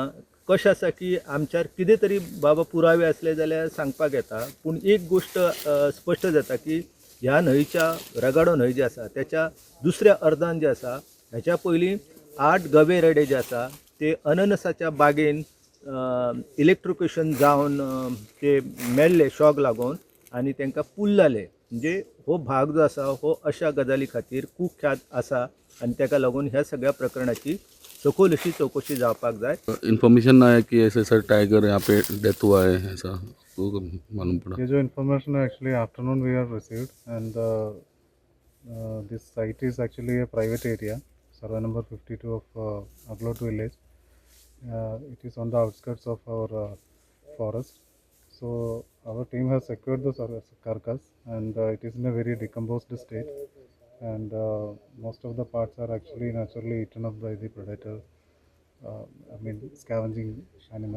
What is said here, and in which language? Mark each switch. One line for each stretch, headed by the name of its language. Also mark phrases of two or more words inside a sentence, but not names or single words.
Konkani: कशें आसा की आमच्यार कितें तरी बाबा पुरावे असले जाल्यार सांगपाक येता, पूण एक गोश्ट स्पश्ट जाता की ह्या न्हंयच्या रगाडो न्हंय जी आसा त्याच्या दुसऱ्या अर्दान जे आसा हेच्या पयलीं 8 गवे रेडे जे आसा ते अननसाच्या बागेन इलेक्ट्रिकेशन जावन ते मेल्ले शॉक लागून आनी तांकां पुल्लाले. म्हणजे हो भाग जो आसा हो अशा गजाली खातीर कुख्यात आसा आनी ताका लागून ह्या सगळ्या प्रकरणाची सखोल अशी चौकशी जावपाक जाय.
Hindi: इन्फॉर्मेशन आया कि ऐसे सर टाइगर यहाँ पे डेथ हुआ है, ऐसा तो मालूम पड़ा. ये जो इन्फॉर्मेशन है
English: actually afternoon we have received and this site is actually a private area, survey number 52 of Aglot village. It is on the outskirts of our forest. So our team has secured the carcass and it is in a very decomposed state, and most of the parts are actually naturally eaten up by the predator, scavenging animals.